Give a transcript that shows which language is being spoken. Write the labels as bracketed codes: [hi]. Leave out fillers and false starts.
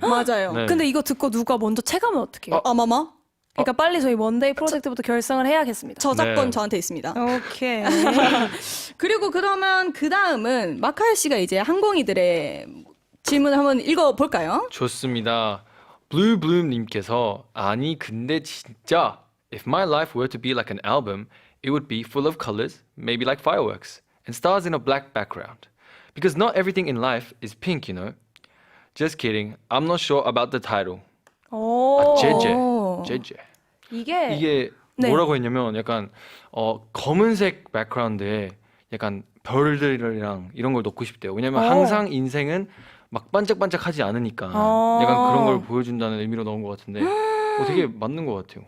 [ko] 맞아요. 네. 근데 이거 듣고 누가 먼저 체감을 어떻게 해요? 아마마 그러니까 빨리 저희 먼데이 프로젝트부터 결성을 해야겠습니다. 저작권 네. 저한테 있습니다. 오케이. 그리고 그러면 그 다음은 마카야 씨가 이제 항공이들의 질문을 한번 읽어볼까요? 좋습니다. 블루블룸님께서 아니 근데 진짜 [en] if my life were to be like an album, it would be full of colors, maybe like fireworks, and stars in a black background. Because not everything in life is pink, you know. Just kidding. I'm not sure about the title. [ko] 오. 제제. 이게 이게 네. 뭐라고 했냐면 약간 검은색 백그라운드에 약간 별들이랑 이런 걸 넣고 싶대요. 왜냐면 항상 인생은 막 반짝반짝하지 않으니까 약간 그런 걸 보여준다는 의미로 넣은 것 같은데 되게 맞는 것 같아요.